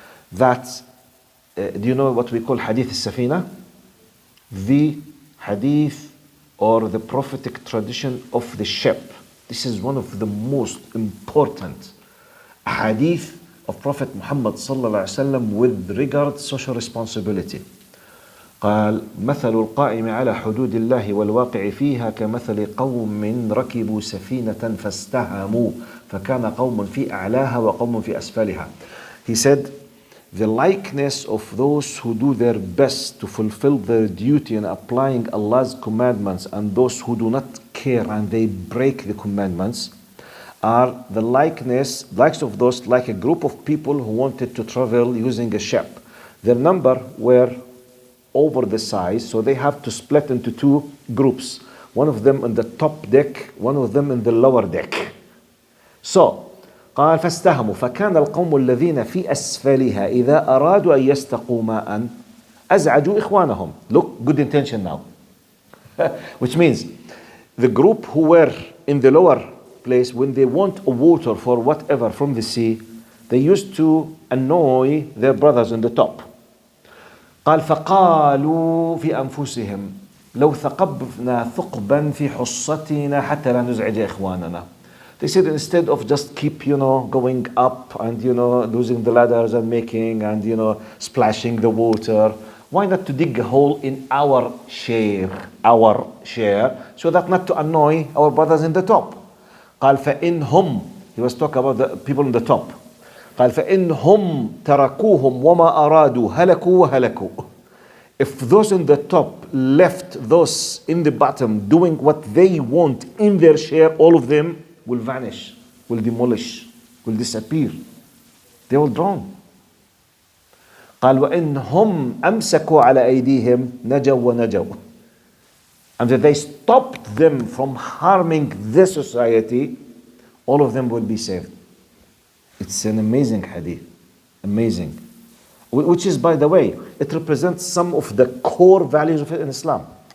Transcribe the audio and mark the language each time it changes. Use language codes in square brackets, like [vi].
[en] That, do you know what we call hadith al-safina? The hadith or the prophetic tradition of the ship. This is one of the most important hadith of Prophet Muhammad sallallahu alaihi wasallam with regard to social responsibility. [ar] قال مثل القائم على حدود الله والواقع فيها كمثل قوم ركبوا سفينة فاستهموا فكان قوم في أعلاها وقوم في أسفلها. [en] He said, the likeness of those who do their best to fulfill their duty in applying Allah's commandments and those who do not care and they break the commandments are the likes of those, like a group of people who wanted to travel using a ship. Their number were over the size, so they have to split into 2 groups. One of them in the top deck, one of them in the lower deck. [ar] So, قال فاستهموا فكان القوم الذين في أسفلها إذا أرادوا أن يستقوا ماء أزعجوا إخوانهم. [en] Look, good intention now. Which means the group who were in the lower place, when they want water for whatever from the sea, they used to annoy their brothers in the top. [ar] قال فقالوا في أنفسهم لو ثقبنا ثقبا في حصتنا حتى لا نزعج إخواننا. [en] They said instead of just keep, going up and, losing the ladders and making and, splashing the water, why not to dig a hole in our share, so that not to annoy our brothers in the top. [ar] قال فإنهم, [en] he was talking about the people in the top. [ar] قال فإنهم تركوهم وما أرادوا هلكوا وهلكوا. [en] If those in the top left those in the bottom doing what they want in their share, all of them will vanish, will demolish, will disappear. They will drown. [ar] قال وإنهم أمسكوا على أيديهم نجوا ونجوا. [en] And that they stopped them from harming this society, all of them will be saved. It's an amazing hadith. Amazing. Which is, by the way, it represents some of the core values of Islam.